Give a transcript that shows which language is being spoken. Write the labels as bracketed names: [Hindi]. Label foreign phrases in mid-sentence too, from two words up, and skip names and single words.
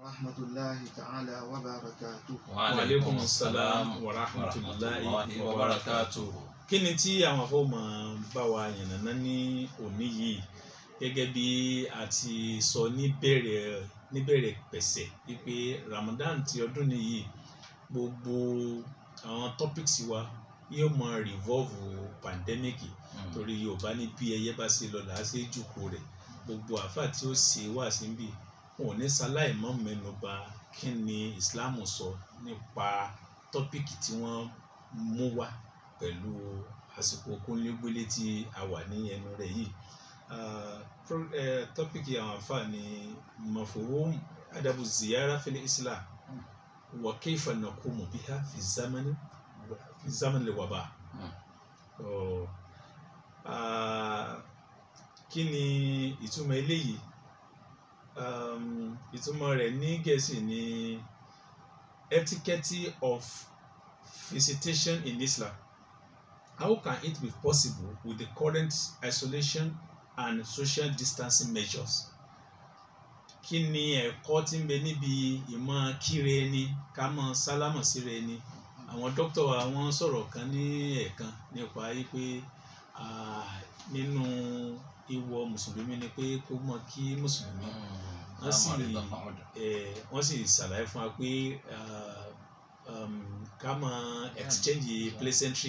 [Arabic] ورحمة الله تعالى وبركاته. وعليكم السلام ورحمة الله وبركاته. [Yoruba] Kí ni tí àwọn afọ́mọ bá wa yànnàná ní òní yìí gẹ́gẹ́ bí a ti sọ níbẹ̀rẹ̀ pẹ̀sẹ̀ wípé Ramadan ti ọdún nìyí gbogbo àwọn topics wa yóò mọ [English] revolve pandemic [Yoruba] torí Yorùbá ní bí ẹyẹ bá ṣe lọ làá ṣe jùkú rẹ̀ gbogbo àfà tí ó ṣe wá síbí wọn ò ní ṣaláì mọ́ mẹ́nuba kí ni Islam sọ nípa tọ́pìkì tí wọ́n mú wá pẹ̀lú àsìkò kúnlégbélé tí a wà ní ẹnu rẹ̀ yìí. Tọ́pìkì àwọn àfà ni [Arabic] مفهوم آداب الزيارة في الإسلام وكيف نقوم بها في زمن الوباء. [Yoruba] Kí ni ìtumọ̀ eléyìí? Ìtumọ̀ rẹ̀ ní Gẹ̀ẹ́sì ni [English] etiquette of visitation in Islam. How can it be possible with the current isolation and social distancing measures? [Yoruba] Kí ni ẹ̀kọ́ tí ń bẹ níbi ìmọ̀ kíre ẹni ká mọ̀ sálámọ̀ síra ẹni? Àwọn dókítà wa wọ́n sọ̀rọ̀ kan ní ẹ̀ẹ̀kan nípa pé nínú ìwọ mùsùlùmí ni pé kó mọ̀ kí mùsùlùmí wọ́n sì ṣàlàyé fún wa pé ká máa [English] exchange pleasantry.